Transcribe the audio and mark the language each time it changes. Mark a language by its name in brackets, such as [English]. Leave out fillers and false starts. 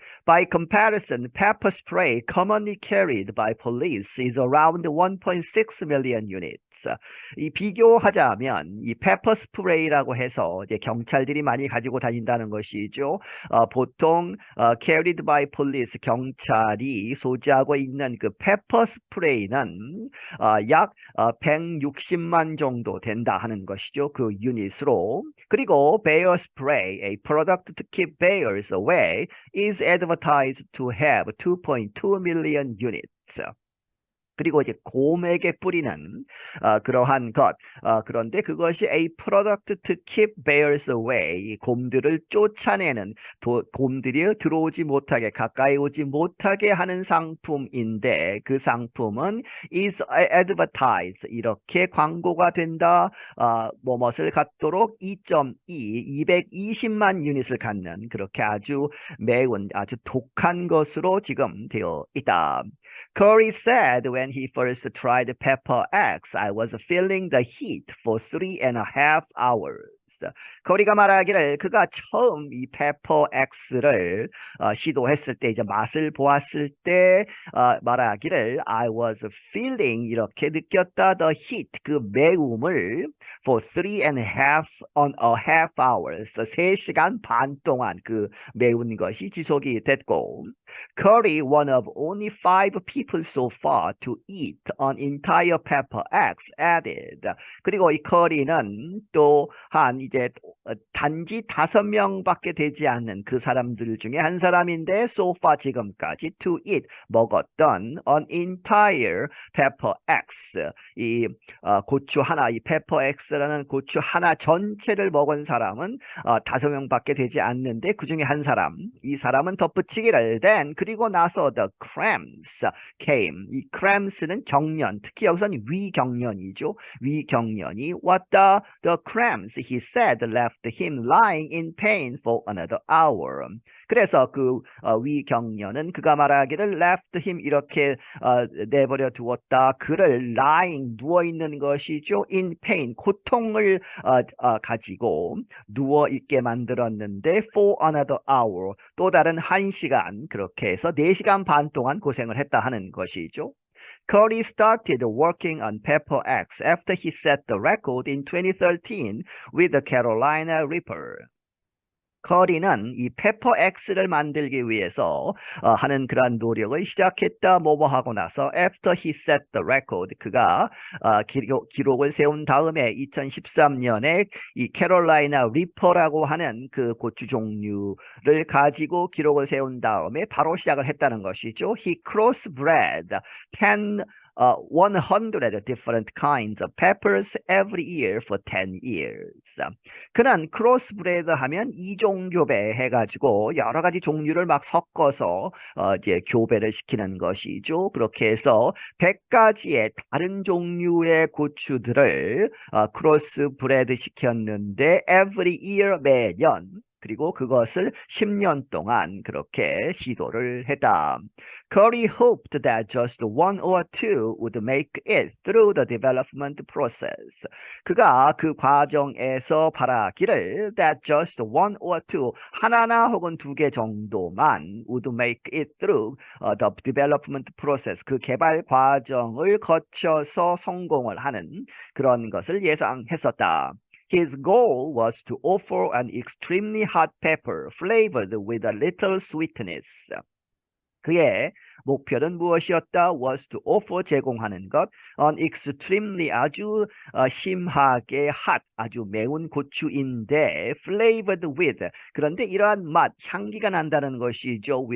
[English] By comparison, pepper spray commonly carried by police is around 1.6 million units. [Korean] 이 비교하자면 이 페퍼 스프레이라고 해서 이제 경찰들이 많이 가지고 다닌다는 것이죠. 보통 [English] carried by police [Korean] 경찰이 소지하고 있는 그 페퍼 스프레이는 약 160만 정도 된다 하는 것이죠. 그 유닛으로. 그리고 [English] bear spray, a product to keep bears away, is advertised to have 2.2 million units. [Korean] 그리고 이제 곰에게 뿌리는 그러한 것. 그런데 그것이 [English] a product to keep bears away. [Korean] 곰들을 쫓아내는 곰들이 들어오지 못하게 가까이 오지 못하게 하는 상품인데 그 상품은 [English] is advertised. [Korean] 이렇게 광고가 된다. 뭐뭇을 갖도록 2.2 220만 유닛을 갖는 그렇게 아주 매운 아주 독한 것으로 지금 되어 있다. [English] Curry said when he first tried Pepper X, I was feeling the heat for 3.5 hours. [Korean] 커리가 말하기를 그가 처음 이 페퍼 X를 시도했을 때 이제 맛을 보았을 때 말하기를 [English] I was feeling [Korean] 이렇게 느꼈다 [English] the heat [Korean] 그 매움을 [English] for 3.5 hours [Korean] 3시간 반 동안 그 매운 것이 지속이 됐고 [English] Curry, one of only 5 people so far to eat an entire Pepper X, added. [Korean] 그리고 이 커리는 또한 이제 단지 5명밖에 되지 않는 그 사람들 중에 한 사람인데 [English] so far [Korean] 지금까지 [English] to eat [Korean] 먹었던 [English] an entire Pepper X [Korean] 이 고추 하나 이 Pepper X라는 고추 하나 전체를 먹은 사람은 5명밖에 되지 않는데 그 중에 한 사람 이 사람은 덧붙이기를 then 그리고 나서 [English] the cramps came. [Korean] 이 cramps는 경련, 특히 여기서는 위경련이죠. 위경련이 왔다. [English] The cramps, he said, left him lying in pain for another hour. [Korean] 그래서 그 위경련은 그가 말하기를 [English] left him [Korean] 이렇게 내버려 두었다. 그를 lying 누워있는 것이죠. [English] in pain [Korean] 고통을 가지고 누워있게 만들었는데 [English] for another hour [Korean] 또 다른 1시간 그렇게 해서 4시간 반 동안 고생을 했다 하는 것이죠. [English] Curry started working on Pepper X after he set the record in 2013 with the Carolina Reaper. [Korean] 커리는 이 페퍼 X를 만들기 위해서 하는 그러한 노력을 시작했다. 뭐뭐 하고 나서 [English] after he set the record [Korean] 그가 기록을 세운 다음에 2013년에 이 캐롤라이나 리퍼라고 하는 그 고추 종류를 가지고 기록을 세운 다음에 바로 시작을 했다는 것이죠. [English] He crossbred 100 different kinds of peppers every year for 10 years. [Korean] 그는 크로스브레드 하면 이종교배 해가지고 여러 가지 종류를 막 섞어서 이제 교배를 시키는 것이죠. 그렇게 해서 100가지의 다른 종류의 고추들을 크로스브레드 시켰는데 [English] every year [Korean] 매년 그리고 그것을 10년 동안 그렇게 시도를 했다. [English] Curry hoped that just 1 or 2 would make it through the development process. [Korean] 그가 그 과정에서 바라기를 [English] that just 1 or 2 [Korean] 하나나 혹은 2개 정도만 [English] would make it through the development process. [Korean] 그 개발 과정을 거쳐서 성공을 하는 그런 것을 예상했었다. [English] His goal was to offer an extremely hot pepper flavored with a little sweetness. [Korean] 그의 목표는 무엇이었다? [English] was to offer [Korean] 제공하는 것 [English] an extremely [Korean] 아주 심하게 hot 아주 매운 고추인데 [English] flavored with [Korean] 그런데 이러한 맛 향기가 난다는 것이죠.